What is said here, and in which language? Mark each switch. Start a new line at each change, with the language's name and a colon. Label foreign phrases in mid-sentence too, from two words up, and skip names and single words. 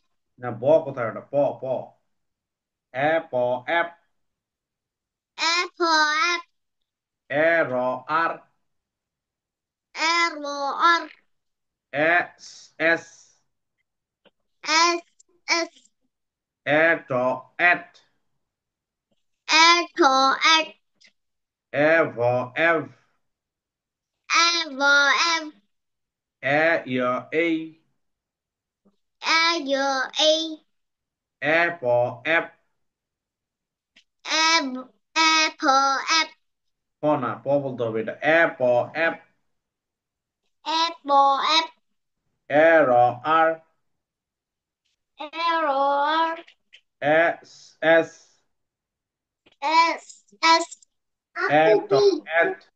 Bangla: না, ব কোথায়? ওটা প, প। এ প এপ। Apple. এ র আর, Apple. এ এস, S. S. এ ট এট, Apple. এ ভ এভ, Apple. এ ইয় এই, Apple. এ প এপ। Apple. প না, প বলতে হবে এটা। এ প এপ, Apple. এ র আর, Arrow. এস এস, S. S. এ ট এট,